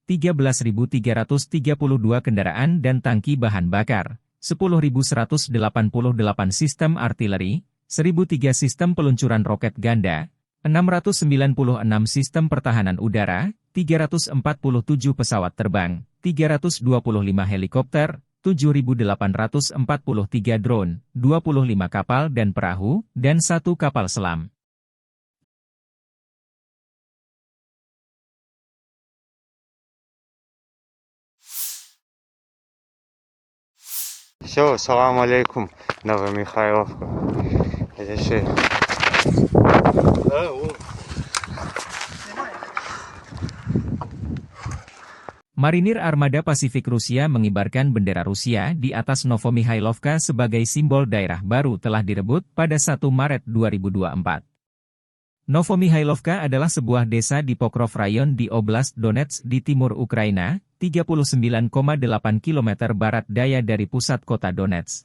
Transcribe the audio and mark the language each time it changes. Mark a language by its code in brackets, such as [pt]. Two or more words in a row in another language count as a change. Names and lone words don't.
[id] 13.332 kendaraan dan tangki bahan bakar, 10.188 sistem artileri, 1.003 sistem peluncuran roket ganda, 696 sistem pertahanan udara, 347 pesawat terbang, 325 helikopter, 7.843 drone, 25 kapal dan perahu, dan 1 kapal selam. [ru] Все, [ar] سلام عليكم, [ru] Новомихайловка. Решили. Да, вот. [id] Marinir Armada Pasifik Rusia mengibarkan bendera Rusia di atas Novomihailovka sebagai simbol daerah baru telah direbut pada 1 Maret 2024. Novomihailovka adalah sebuah desa di Pokrov Rayon di Oblast Donetsk di timur Ukraina, 39,8 km barat daya dari pusat kota Donetsk.